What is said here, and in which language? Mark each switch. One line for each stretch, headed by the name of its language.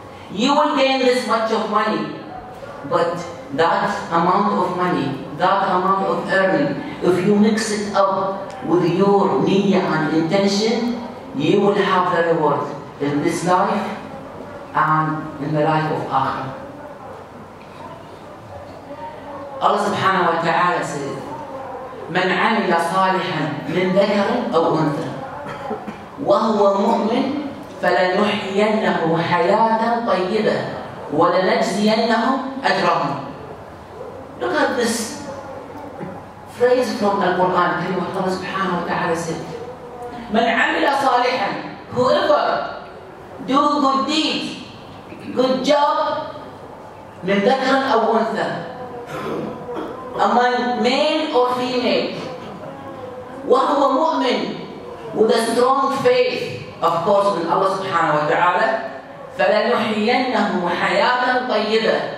English: You will gain this much of money, but that amount of money, that amount of earning, if you mix it up with your niyyah and intention, you will have the reward in this life and in the life of Akhirah.
Arabic: Allah subhanahu wa ta'ala says, من عمل صالحا من ذكر أو أنثى وهو مؤمن فلنحيينه حياة طيبة ولنجزينهم أجرهم.
English: Look at this phrase from the Quran. Allah subhanahu wa ta'ala said,
Arabic: من عمل صالحا,
English: whoever do good deeds, good job,
Arabic: من ذكر أو أنثى,
English: among male or female,
Arabic: وهو مؤمن,
English: with a strong faith, of course, with Allah subhanahu wa ta'ala,
Arabic: فَلَنُحْيِيَنَّهُ حَيَاةً طَيِّبَةً,